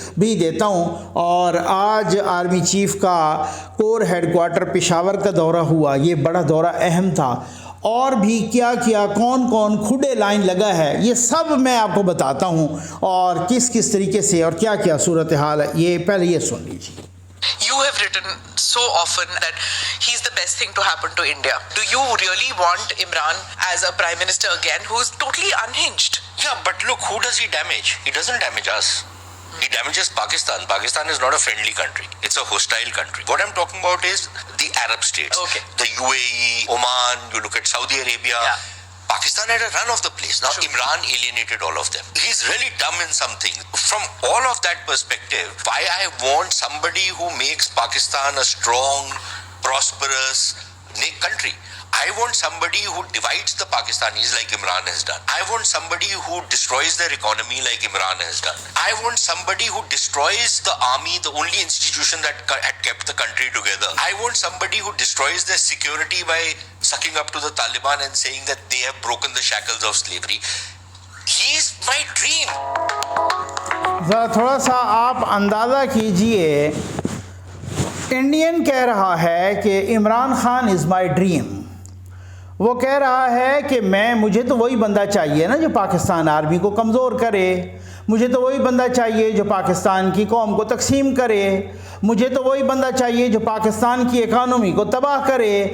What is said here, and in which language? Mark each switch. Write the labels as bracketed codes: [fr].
[ur] بھی دیتا ہوں۔ اور آج آرمی چیف کا کور ہیڈ کوارٹر پشاور کا دورہ ہوا، یہ بڑا دورہ اہم تھا، اور بھی کیا کون کھڈے لائن لگا ہے، یہ سب میں آپ کو بتاتا ہوں، اور کس طریقے سے اور کیا صورتحال ہے، یہ پہلے یہ سن لیجیے۔ [en] You have written so often that he's the best thing to happen to India. Do you really want Imran as a prime minister again, who's totally unhinged? Yeah, but look, who does he damage? He doesn't damage us. He damages Pakistan. Pakistan is not a friendly country. It's a hostile country. What I'm talking about is the Arab states. Okay. The UAE, Oman, you look at Saudi Arabia. Yeah. Pakistan had a run of the place. Now, sure. Imran alienated all of them. He's really dumb in something. From all of that perspective, why I want somebody who makes Pakistan a strong, prosperous country. I want somebody who divides the Pakistanis like Imran has done. I want somebody who destroys their economy like Imran has done. I want somebody who destroys the army, the only institution that had kept the country together. I want somebody who destroys their security by sucking up to the Taliban and saying that they have broken the shackles of slavery. He's my dream. [ur] ذرا تھوڑا سا آپ اندازہ کیجئے، Indian کہہ رہا ہے کہ عمران خان [en] Is my dream. [ur] وہ کہہ رہا ہے کہ مجھے تو وہی بندہ چاہیے نا جو پاکستان آرمی کو کمزور کرے، مجھے تو وہی بندہ چاہیے جو پاکستان کی قوم کو تقسیم کرے، مجھے تو وہی بندہ چاہیے جو پاکستان کی اکانومی کو تباہ کرے.